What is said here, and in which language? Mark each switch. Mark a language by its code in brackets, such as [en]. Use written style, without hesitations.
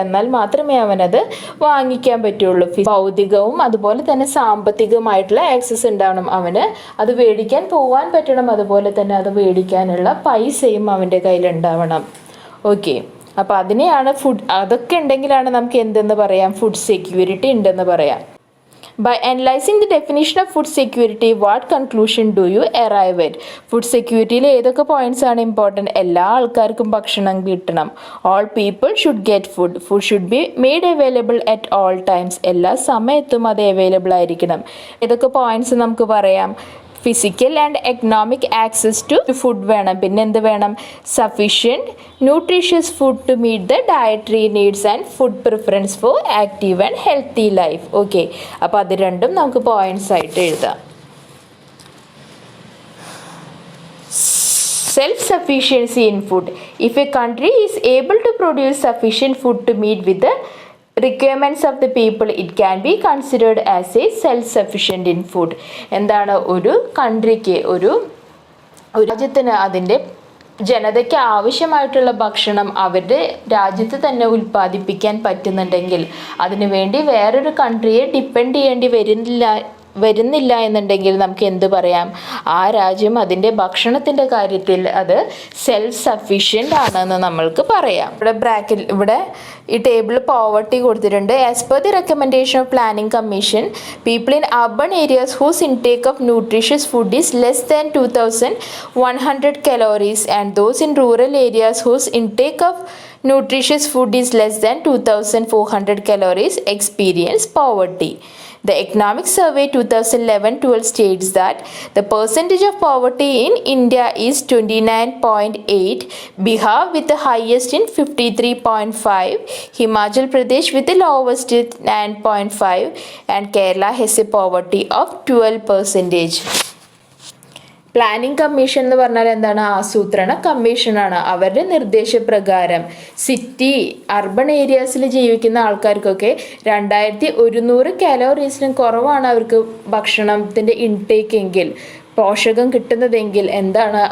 [ml] എന്നാൽ മാത്രമേ അവനത് വാങ്ങിക്കാൻ പറ്റുള്ളൂ. ഭൗതികവും അതുപോലെ തന്നെ സാമ്പത്തികമായിട്ടുള്ള ആക്സസ് ഉണ്ടാവണം അവന്. അത് മേടിക്കാൻ പോകാൻ പറ്റണം. അതുപോലെ തന്നെ അത് മേടിക്കാനുള്ള പൈസയും അവൻ്റെ കയ്യിലുണ്ടാവണം. ഓക്കെ, അപ്പോൾ അതിനെയാണ് അതൊക്കെ ഉണ്ടെങ്കിലാണ് നമുക്ക് എന്തെന്ന് പറയാം? ഫുഡ് സെക്യൂരിറ്റി ഉണ്ടെന്ന് പറയാം. [en] By analyzing the definition of food security, what conclusion do you arrive at? [ml] Food സെക്യൂരിറ്റിയിൽ ഏതൊക്കെ പോയിന്റ്സ് ആണ് ഇമ്പോർട്ടൻറ്റ്? എല്ലാ ആൾക്കാർക്കും ഭക്ഷണം കിട്ടണം. [en] All people should get food. Food should be made available at all times. [ml] എല്ലാ സമയത്തും അത് അവൈലബിൾ ആയിരിക്കണം. ഏതൊക്കെ പോയിന്റ്സ് നമുക്ക് പറയാം? [en] physical and economic access to food [ml] വേണം. പിന്നെ എന്ത് വേണം? [en] Sufficient nutritious food to meet the dietary needs and food preference for active and healthy life. [ml] Okay, അപ്പോൾ അത് രണ്ടും നമുക്ക് പോയിന്റ്സ് ആയിട്ട് എഴുതാം. [en] Self-sufficiency in food. If a country is able to produce sufficient food to meet with the requirements of the people, it can be considered as a self-sufficient in food. [ml] എന്താണ്? ഒരു കൺട്രിക്ക്, ഒരു രാജ്യത്തിന് അതിൻ്റെ ജനതയ്ക്ക് ആവശ്യമായിട്ടുള്ള ഭക്ഷണം അവരുടെ രാജ്യത്ത് തന്നെ ഉൽപ്പാദിപ്പിക്കാൻ പറ്റുന്നുണ്ടെങ്കിൽ അതിനുവേണ്ടി വേറൊരു കൺട്രിയെ ഡിപ്പെൻഡ് ചെയ്യേണ്ടി വരുന്നില്ല എന്നുണ്ടെങ്കിൽ നമുക്ക് എന്ത് പറയാം? ആ രാജ്യം അതിൻ്റെ ഭക്ഷണത്തിൻ്റെ കാര്യത്തിൽ അത് സെൽഫ് സഫീഷ്യൻ്റ് ആണെന്ന് നമ്മൾക്ക് പറയാം. ഇവിടെ ഈ ടേബിൾ പോവർട്ടി കൊടുത്തിട്ടുണ്ട്. [en] As per the recommendation of planning commission, people in urban areas whose intake of nutritious food is less than 2100 calories and those in rural areas whose intake of nutritious food is less than 2400 calories experience poverty. The Economic Survey 2011-12 states that the percentage of poverty in India is 29.8, Bihar with the highest in 53.5, Himachal Pradesh with the lowest at 9.5, and Kerala has a poverty of 12%. [ml] Planning commission എന്ന് പറഞ്ഞാൽ എന്താണ്? ആസൂത്രണ കമ്മീഷനാണ്. അവരുടെ നിർദ്ദേശപ്രകാരം urban ഏരിയാസിൽ ജീവിക്കുന്ന ആൾക്കാർക്കൊക്കെ 2100 കാലോറീസിനും കുറവാണ് അവർക്ക് ഭക്ഷണത്തിൻ്റെ ഇൻടേക്ക് എങ്കിൽ, പോഷകം കിട്ടുന്നതെങ്കിൽ എന്താണ്?